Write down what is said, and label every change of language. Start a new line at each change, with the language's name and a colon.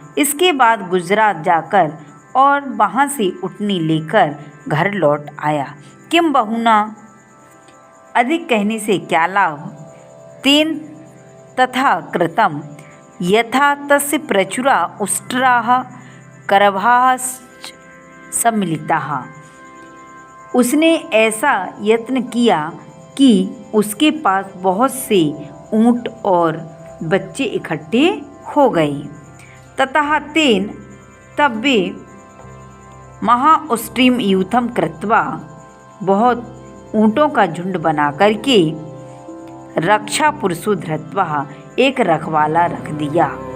Hindi: इसके बाद गुजरात जाकर और वहाँ से ऊँटनी लेकर घर लौट आया।
Sanskrit: किम बहुना,
Hindi: अधिक कहने से क्या लाभ?
Sanskrit: तेन तथा कृतम यथा तस्य प्रचुरा उष्ट्राः करभाः सम्मिलिताः।
Hindi: उसने ऐसा यत्न किया कि उसके पास बहुत से ऊँट और बच्चे इकट्ठे हो गए।
Sanskrit: ततः तेन,
Hindi: तब वे
Sanskrit: महाउष्ट्रीम यूथम कृत्वा,
Hindi: बहुत ऊँटों का झुंड बना करके
Sanskrit: रक्षा पुरुषो धृत्वा,
Hindi: एक रखवाला रख दिया।